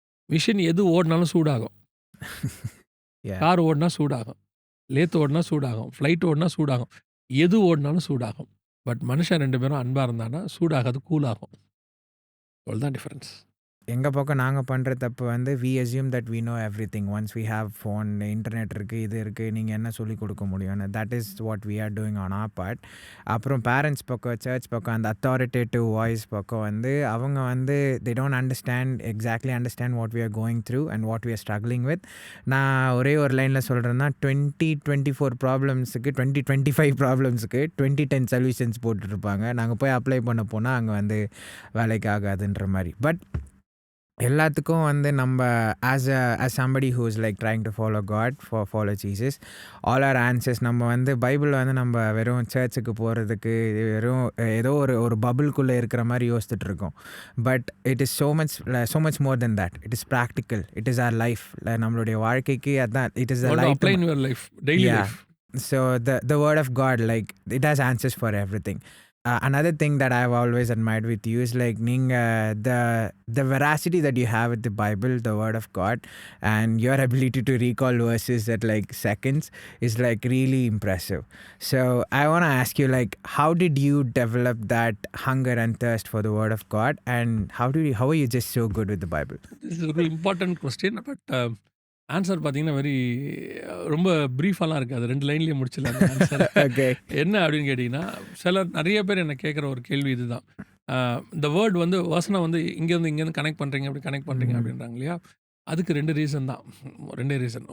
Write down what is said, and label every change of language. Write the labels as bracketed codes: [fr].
[ta] Machine எது ஓடினாலும் சூடாகும். Car ஓடினா சூடாகும், லேத் ஓடினா சூடாகும், ஃப்ளைட் ஓடினா சூடாகும், எது ஓடினாலும் சூடாகும். பட் மனுஷன் 2 பேரும் அன்பாக இருந்தானா சூடாகாது, கூலாகும். அவ்வளோதான் டிஃப்ரென்ஸ். எங்கள் பக்கம் நாங்கள் பண்ணுற தப்பு வந்து [en] we assume that we know everything once we have phone, [ta] internet இருக்குது, இது இருக்குது, நீங்கள் என்ன சொல்லிக் கொடுக்க முடியும்னு. [en] that is what we are doing on our part. [ta] அப்புறம் பேரண்ட்ஸ் பக்கம், சர்ச் பக்கம், அந்த அத்தாரிட்டேட்டிவ் வாய்ஸ் பக்கம் வந்து அவங்க வந்து [en] they don't exactly understand what we are going through and what we are struggling with. [ta] நான் ஒரே ஒரு லைனில் சொல்கிறேன்னா, 2024 ப்ராப்ளம்ஸுக்கு 2025 ப்ராப்ளம்ஸுக்கு 2010 சொல்யூஷன்ஸ் போட்டுட்ருப்பாங்க. நாங்கள் போய் அப்ளை பண்ண போனால் அங்கே வந்து வேலைக்கு ஆகாதுன்ற மாதிரி. பட் எல்லாத்துக்கும் வந்து நம்ம as [en] somebody who is like trying to follow God, follow Jesus, all our answers [ta] நம்ம வந்து பைபிள் வந்து நம்ம வெறும் சர்ச்சுக்கு போகிறதுக்கு வெறும் ஏதோ ஒரு பபுள்குள்ளே இருக்கிற மாதிரி யோசிச்சுட்டு இருக்கோம். [en] But it is so much more than that. It is practical. It is our life. [ta] நம்மளுடைய வாழ்க்கைக்கு அதான் [en] it is the What to light. apply in your life, daily Yeah. life. So the word of God, like it has answers for everything. Another thing that I've always admired with you is like the veracity that you have with the Bible, the word of God, and your ability to recall verses at like seconds is like really impressive. So I want to ask you, like, how did you develop that hunger and thirst for the word of God, and how are you just so good with the Bible? This is [ta] ஒரு important question. But answer பார்த்தீங்கன்னா ரொம்ப ப்ரீஃபாலாம் இருக்காது. 2 லைன்லேயே முடிச்சிடலாம் அந்த answer. [en] Okay. [ta] என்ன அப்படின்னு கேட்டிங்கன்னா, நிறைய பேர் என்ன கேட்குற ஒரு கேள்வி இதுதான். இந்த வேர்ட் வந்து வசனம் வந்து இங்கேருந்து கனெக்ட் பண்ணுறீங்க, அப்படி கனெக்ட் பண்ணுறீங்க அப்படின்றாங்க இல்லையா? அதுக்கு 2 ரீசன் தான். 2 ரீசன்.